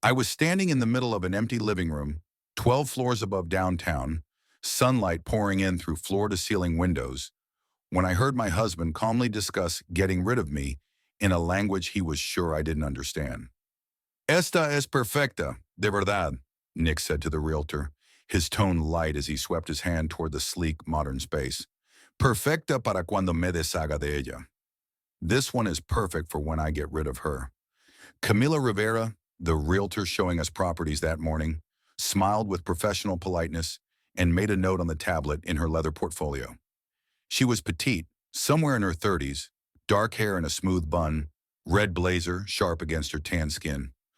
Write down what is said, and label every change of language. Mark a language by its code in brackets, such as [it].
[en] I was standing in the middle of an empty living room, 12 floors above downtown, sunlight pouring in through floor-to-ceiling windows, when I heard my husband calmly discuss getting rid of me in a language he was sure I didn't understand. [es] Esta es perfecta, de verdad, [en] Nick said to the realtor, his tone light as he swept his hand toward the sleek, modern space. [es] Perfecta para cuando me deshaga de ella. [en] This one is perfect for when I get rid of her. Camila Rivera, the realtor showing us properties that morning, smiled with professional politeness and made a note on the tablet in her leather portfolio. She was petite, somewhere in her 30s, dark hair in a smooth bun, red blazer sharp against her tan skin.